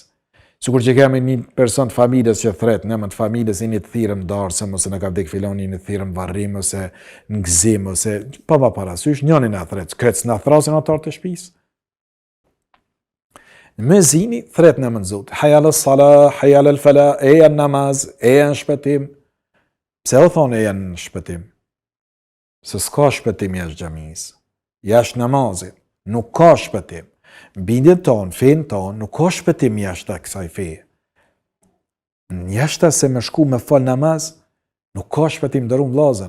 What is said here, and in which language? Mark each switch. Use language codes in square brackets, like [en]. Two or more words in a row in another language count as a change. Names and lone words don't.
[sq] Sikur që kemi një person të familjes që thret në emrin e familjes, një të thirrëm darsëm ose në ka vdek filoni, një të thirrëm varrim ose në gëzim ose pa parasysh, njëri na thret, krec na thrasin atar të shtëpisë. Muezini thret në emrin e Zotit. [ar] حي على الصلاة، حي على الفلاح, [sq] e janë namaz, e janë shpëtim. Pse u thonë e janë shpëtim? Se s'ka shpëtim jashtë xhamisë, jashtë namazit, nuk ka shpëtim. Bindjen tonë, fenë tonë, nuk ka shpëtim jashtë kësaj feje. Jashtë se me shku me fal namaz, nuk ka shpëtim dërum vllazën.